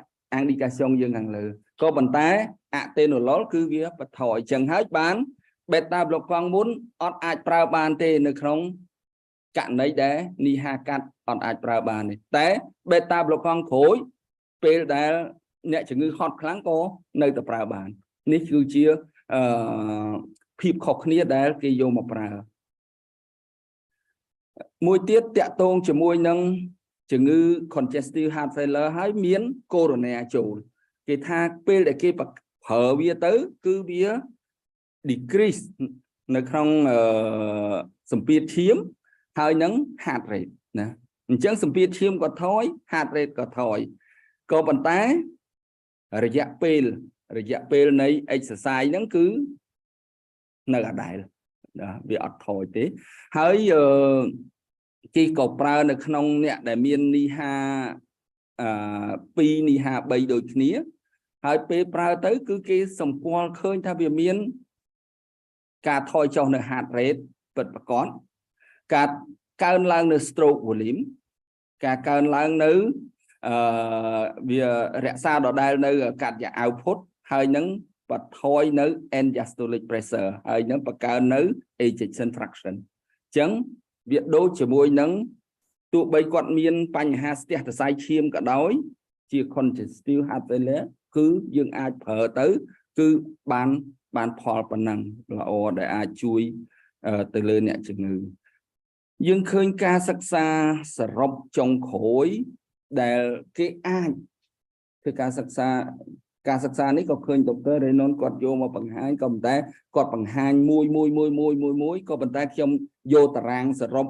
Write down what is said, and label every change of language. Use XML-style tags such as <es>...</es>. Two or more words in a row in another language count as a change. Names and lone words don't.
<km>indication យើងខាងលើក៏ប៉ុន្តែ atenolol គឺវាបន្ថយអញ្ចឹងហើយបាន</km> <en>beta blockers</en> <km>មុនអត់អាចប្រើបានទេនៅក្នុងករណីដែលនីហាកាត់អត់អាចប្រើបានទេតែ</km> <en>beta blockers</en> <km>ក្រោយពេលដែលអ្នកជំងឺហត់ខ្លាំងក៏នៅតែប្រើបាននេះគឺជាភាពខុសគ្នាដែលគេយកមកប្រើ មួយទៀតតាក់ទងជាមួយនឹងជំងឺ</km> <en>congestive heart failure</en> <km>ហើយមាន coronary ចូលគេថា ពេលដែលគេប្រើវាទៅគឺវា decrease នៅក្នុងសម្ពាធឈាមហើយនឹង</km> <en>heart rate</en> <km>ណាអញ្ចឹងសម្ពាធឈាមក៏ថយ</km> <en>heart rate</en> <km>ក៏ថយក៏ប៉ុន្តែរយៈពេលនៃ exercise ហ្នឹងគឺនៅដដែលវាអត់ថយទេហើយគេក៏ប្រើនៅក្នុងអ្នកដែលមាននីហា 2នីហា3ដូចគ្នាហើយពេលប្រើទៅគឺគេសម្គាល់ឃើញថាវាមានការថយចុះនៅ</km> <en>heart rate</en> <km>ពិតប្រាកដការកើនឡើងនៅ</km> <en>stroke volume</en> <km>ការកើនឡើងនៅវារក្សាដដែលនៅកាត់យ៉ា output ហើយនឹងបន្ថយនៅ</km> <en>diastolic pressure</en> <km>ហើយនឹង បង្កើននៅ</km> <en>ejection fraction</en> <km>អញ្ចឹងវាដូចជាមួយនឹងទោះបីគាត់មានបញ្ហាស្ទះសរសៃឈាម ក៏ដោយជា</km> <en>congestive heart failure</en> <km>គឺយើងអាចប្រើទៅគឺបានផលប៉ុណ្ណឹងល្អដែលអាចជួយទៅលើអ្នកជំងឺយើងឃើញការសិក្សាសរុបចុងក្រោយដែលគេអាចធ្វើការសិក្សានេះក៏ឃើញដុកទ័រ Renon គាត់យកមកបង្ហាញក៏ប៉ុន្តែគាត់បង្ហាញមួយក៏ប៉ុន្តែខ្ញុំយកតារាងសរុប</km>